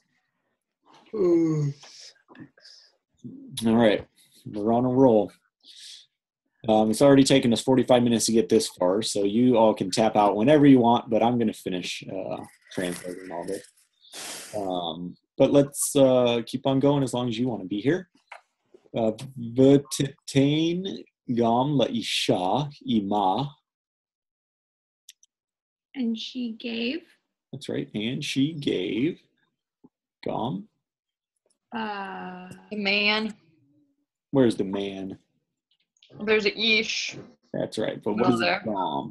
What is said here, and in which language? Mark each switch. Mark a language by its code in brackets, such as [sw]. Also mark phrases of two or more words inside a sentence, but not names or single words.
[en] All right. We're on a roll. It's already taken us 45 minutes to get this far, so you all can tap out whenever you want, but I'm going to finish translating all this. But let's keep on going as long as you want to be here. [he] ותתן גם לאישה עמה. [en] And she gave. That's right. And she gave gam. The man. Where's the man? There's an ish. That's right. But what is it? Gam.